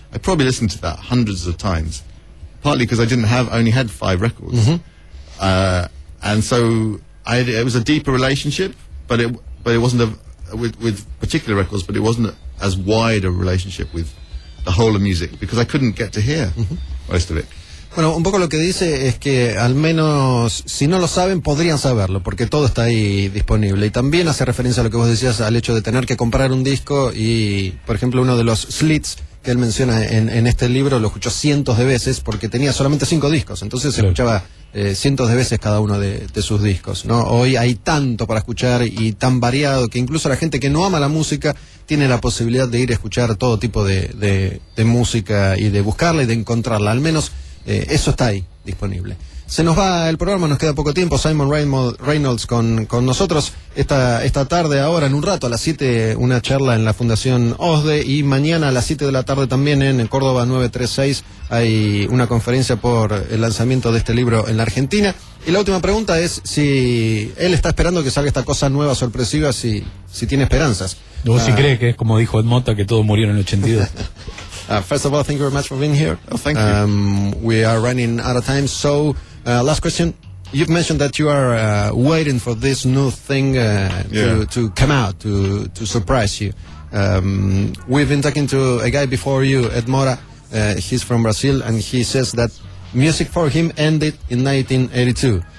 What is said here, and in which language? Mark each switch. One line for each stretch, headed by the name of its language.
English: I probably listened to that hundreds of times, partly because I didn't have, only had 5 records. Mm-hmm. And so it was a deeper relationship, but it wasn't with particular records, but it wasn't as wide a relationship with the whole of music, because I couldn't get to hear most of it.
Spanish: Bueno, un poco lo que dice es que al menos si no lo saben, podrían saberlo, porque todo está ahí disponible. Y también hace referencia a lo que vos decías, al hecho de tener que comprar un disco. Y, por ejemplo, uno de los Slits que él menciona en este libro lo escuchó cientos de veces porque tenía solamente 5 discos. Entonces se escuchaba cientos de veces cada uno de sus discos, ¿no? Hoy hay tanto para escuchar y tan variado que incluso la gente que no ama la música tiene la posibilidad de ir a escuchar todo tipo de música y de buscarla y de encontrarla. Al menos eso está ahí disponible. Se nos va el programa, nos queda poco tiempo. Simon Reynolds con nosotros esta tarde, ahora en un rato a las 7, una charla en la Fundación OSDE, y mañana a las 7 de la tarde también en Córdoba 936 hay una conferencia por el lanzamiento de este libro en la Argentina. Y la última pregunta es si él está esperando que salga esta cosa nueva, sorpresiva, si tiene esperanzas. ¿Vos sí crees que es como dijo Ed Motta, que todos murieron en el 82?
English: First of all, thank you very much for being here. Oh, thank you. We are running out of time, so last question. You've mentioned that you are waiting for this new thing to come out, to surprise you. We've been talking to a guy before you, Ed Motta. He's from Brazil, and he says that music for him ended in 1982.